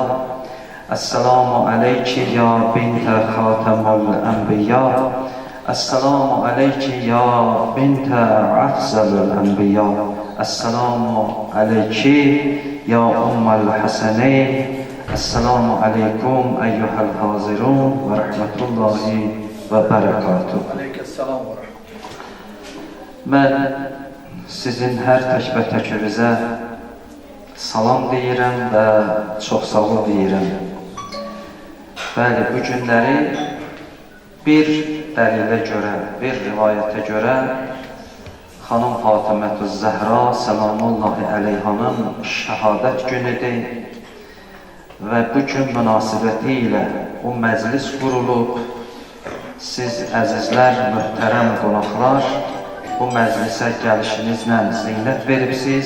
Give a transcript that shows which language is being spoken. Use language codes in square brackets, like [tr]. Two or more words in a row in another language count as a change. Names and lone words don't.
[ar] السلام عليكِ يا بنت خاتم الأنبياء. السلام عليكِ يا بنت أفضل الأنبياء. السلام عليكِ يا أم الحسنين. السلام عليكم أيها الحاضرون ورحمة الله وبركاته. عليك السلام ورحمة الله. [az] Mən sizin hər tək-bətəkinizə salam deyirəm və çox sağ ol deyirəm. Bəli, bu günləri bir dəlilə görə, bir rivayətə görə Xanım Fatimətü Zəhra [ar] سلام الله عليها [az] şəhadət günüdür və bu gün münasibəti ilə o məclis qurulub siz əzizlər, möhtərəm qonaqlar, bu məclisə gəlişinizlə zinət veribsiz.